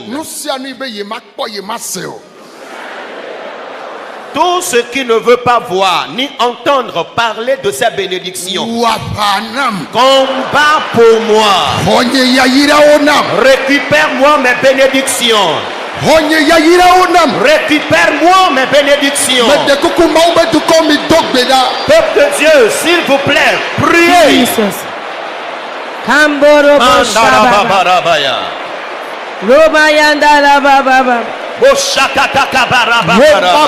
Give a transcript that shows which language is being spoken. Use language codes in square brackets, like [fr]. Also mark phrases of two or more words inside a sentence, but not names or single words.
[ee] nu sia nu be ye ma kpɔ ye ma se o [fr] tout ce qui ne veut pas voir ni entendre parler de ces bénédictions, [ee] wɔ aʋa nam [fr] combat pour moi, [ee] xɔ nye yayirawo nam [fr] récupère-moi mes bénédictions, [ee] xɔ nye yayirawo nam [fr] récupère-moi mes bénédictions. [ee] mede kuku mawu be dukɔ mi do gbe ɖa [fr] Peuple de Dieu, s'il vous plaît, priez. Jesus. Kamboro Shababa. Andarababarabaya. Roba Yandala Baba. Boshakatakabarabara.